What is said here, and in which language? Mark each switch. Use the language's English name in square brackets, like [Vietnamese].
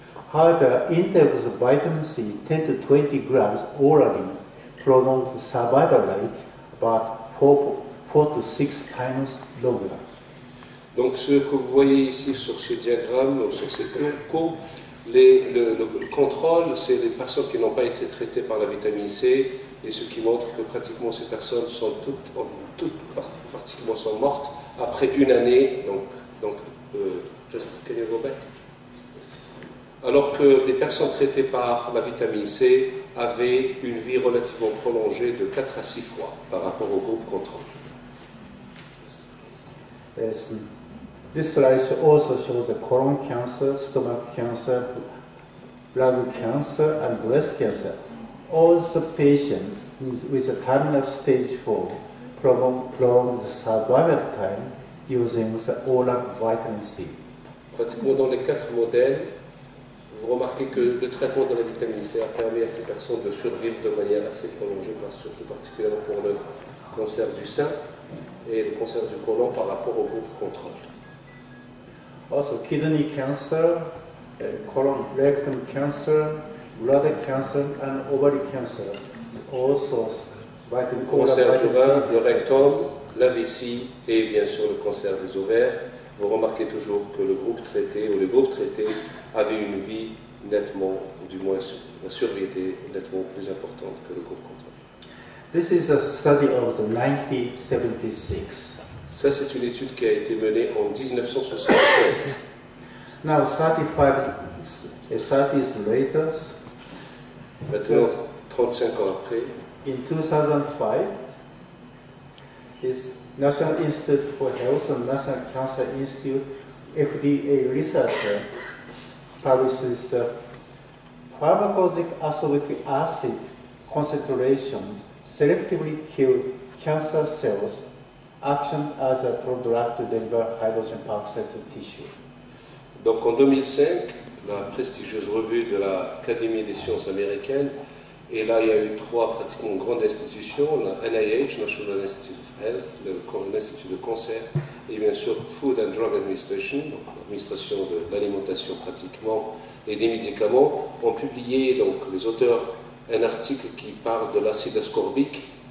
[English] However, intake of vitamin C, 10 to 20 grams orally, prolonged the survival rate about 4 to 6 times longer. [French] Donc ce que vous voyez ici sur ce diagramme, sur ces courbes, le contrôle, c'est les personnes qui n'ont pas été traitées par la vitamine C, et ce qui montre que pratiquement ces personnes sont toutes pratiquement sont mortes après une année. [English] Can you go back? [French] Alors que les personnes traitées par la vitamine C avaient une vie relativement prolongée de 4 à 6 fois par rapport au groupe contrôle. [English] Yes. This slide also shows the colon cancer, stomach cancer, bladder cancer, and breast cancer. All the patients with a terminal stage 4 prolong the survival time using the oral vitamin C. Pratiquement [French] dans les 4 modèles, vous remarquez que le traitement de la vitamine C a permis à ces personnes de survivre de manière assez prolongée, surtout particulièrement pour le cancer du sein et le cancer du côlon par rapport au groupe contrôle. [English] Also kidney cancer, colon rectum cancer, bladder cancer and ovary cancer. Also [French] le cancer du rein, le rectum, la vessie et bien sûr le cancer des ovaires. Vous remarquez toujours que le groupe traité ou les groupes traités avaient une vie nettement, du moins la survie était nettement plus importante que le groupe contrôle. [English] This is a study of 1976. [French] Ça, c'est une étude qui a été menée en 1976. [English] Now, 30 years later, [French] maintenant, 35 ans après, [English] in 2005, this National Institute for Health and National Cancer Institute, FDA researcher, publishes pharmacologic ascorbic acid concentrations selectively kill cancer cells, action as a prodrug to deliver hydrogen peroxide to tissue. [French] Donc en 2005, la prestigieuse revue de l'Académie des sciences américaines, et là il y a eu 3 pratiquement grandes institutions, la NIH, National Institute of Health, l'Institut de cancer, et bien sûr Food and Drug Administration, donc l'administration de l'alimentation pratiquement, et des médicaments, ont publié, donc les auteurs, un article qui parle de l'acide ascorbique,